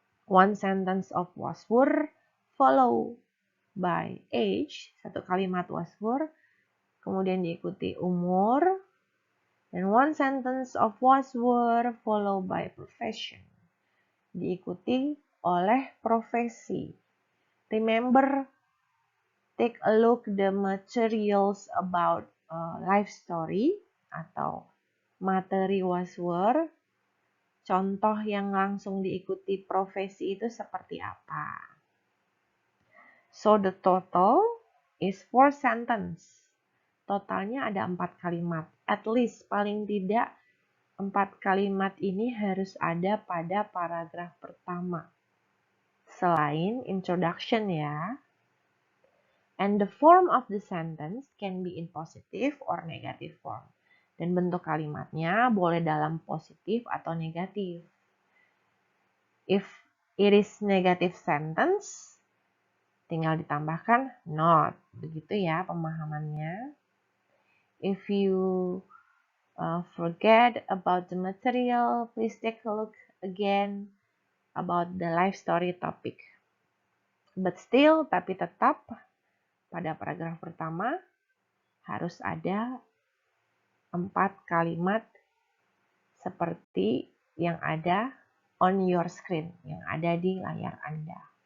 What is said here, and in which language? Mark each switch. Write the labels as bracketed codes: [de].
[en] One sentence of was were follow by age, [id] satu kalimat was were, kemudian diikuti umur, dan [en] one sentence of was were follow by profession, [id] diikuti oleh profesi. [en] Remember, take a look the materials about life story [id] atau materi [en] was were. [id] Contoh yang langsung diikuti profesi itu seperti apa? [en] So the total is 4 sentence. [id] Totalnya ada 4 kalimat. [en] At least [id] paling tidak 4 kalimat ini harus ada pada paragraf pertama. Selain introduction ya. [en] And the form of the sentence can be in positive or negative form. [id] Dan bentuk kalimatnya boleh dalam positif atau negatif. [en] If it is negative sentence, [id] tinggal ditambahkan [en] not. [id] Begitu ya pemahamannya. [en] If you forget about the material, please take a look again about the life story topic. But still, [id] tapi tetap pada paragraf pertama harus ada 4 kalimat seperti yang ada [en] on your screen, [id] yang ada di layar Anda.